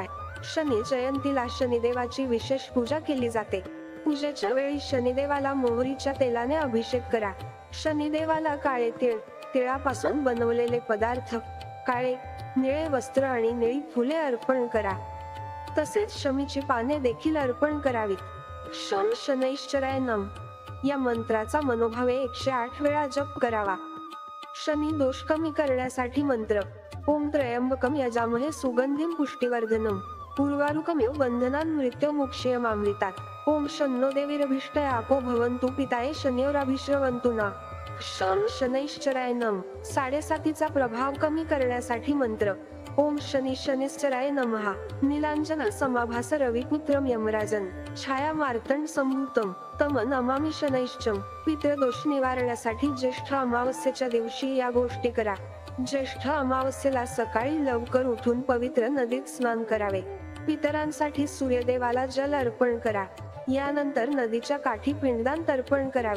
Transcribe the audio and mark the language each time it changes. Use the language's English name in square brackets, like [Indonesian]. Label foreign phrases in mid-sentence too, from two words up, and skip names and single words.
[Marathi] शनी जयंतीला शनिदेवाची विशेष पूजा केली जाते. पूजेच्या वेळी शनिदेवाला मोहरीच्या तेलाने अभिषेक करा. शनिदेवाला काळे तीळ, तिळापासून बनवलेले पदार्थ, काळे, निळे वस्त्र आणि निळी फुले अर्पण करा. तसेच शमीची पाने देखील अर्पण करावीत. [Sanskrit] शं शनैश्चराय नम [Marathi] या मंत्राचा मनोभावे 108 वेळा जप करावा. शनी दोष कमी करण्यासाठी मंत्र: [Sanskrit] ओम त्र्यंबकम यजामहे सुगंधिं पुष्टिवर्धनम उर्वारुकमिव बंधनान् मृत्युमुक्षयमामृतात्. ओम शन्नो देवीरभीष्टयापो भवन्तु पिताये शनयोराभिश्रवन्तु नः. शं शनैश्चराय नम. [Marathi] साडेसातीचा प्रभाव कमी करण्यासाठी मंत्र: [Sanskrit] ओम शनी शनिश्चराय नमः. नीलांजन समाभास रविपुत्रम यमराजन छाया मार्तंड संभूतम तम नमामि शनैश्चम. [Marathi] पितृदोष निवारण्यासाठी ज्येष्ठ अमावस्येच्या दिवशी या गोष्टी करा. ज्येष्ठ अमावस्येला सकाळी लवकर उठून पवित्र नदीत स्नान करावे. पितरांसाठी सूर्यदेवाला जल अर्पण करा. यानंतर नदीच्या काठी पिंडदान तर्पण करावे.